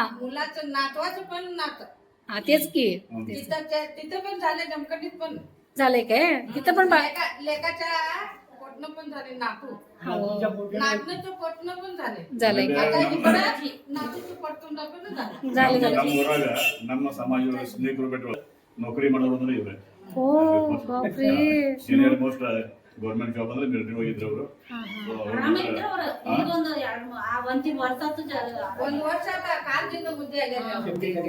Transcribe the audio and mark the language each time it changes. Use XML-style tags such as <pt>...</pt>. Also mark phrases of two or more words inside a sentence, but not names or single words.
<mr>मुलाचं नातवाचं पण नातं हा तेच की तिथं पण झाले जमखंडीत पण झालंय काय तिथं पण लेकाच्या पोटनं पण झाले नातू नातीच्या पोटी नातनाचं पोटनं पण झाले झालंय आता इकडं नातूचं पोटून पण झालं झाले</mr> <kn>ನಮ್ಮ ಊರಾಗ ನಮ್ಮ ಸಮಾಜ ಸ್ನೇಹಿತರು ನೌಕರಿ ಮಾಡೋರು ಅಂದ್ರೆ ಇವ್ರೆ. ಓ ಬಾಪ್ರೇ</kn> <en>senior most government job</en> <kn>ಅಂದ್ರೆ ಮಿಲಿಟರಿ ಹೋಗಿದ್ರು ಅವರು. ಒಂದು ಒಂದ್ ವರ್ಷ ಒಂದ್ ವರ್ಷ ಕಾಲದಿಂದ ಮುದ್ದೆ ಆಗ್ಯಾರ</kn>